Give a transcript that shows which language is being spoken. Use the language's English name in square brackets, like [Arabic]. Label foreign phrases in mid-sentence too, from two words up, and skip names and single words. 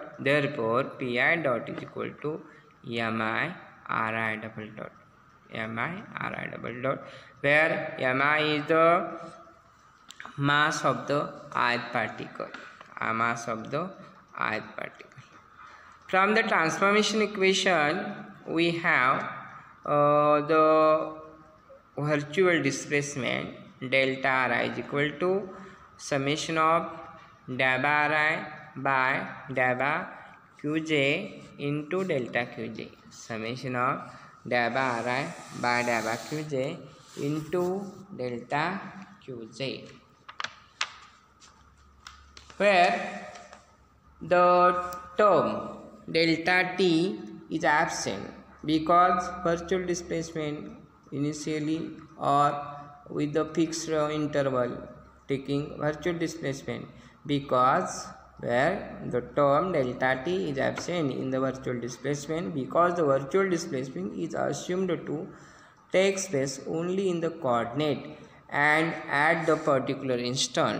[English] Therefore pi dot is equal to mi ri double dot, mi ri double dot, where mi is the mass of the ith particle, mass of the ith particle. From the transformation equation we have the virtual displacement delta ri is equal to summation of daba ri by daba qj into delta qj. Summation of daba ri by daba qj into delta qj, where the term delta t is absent because virtual displacement initially or with the fixed interval taking virtual displacement, because where the term delta t is absent in the virtual displacement because the virtual displacement is assumed to take place only in the coordinate and at the particular instant.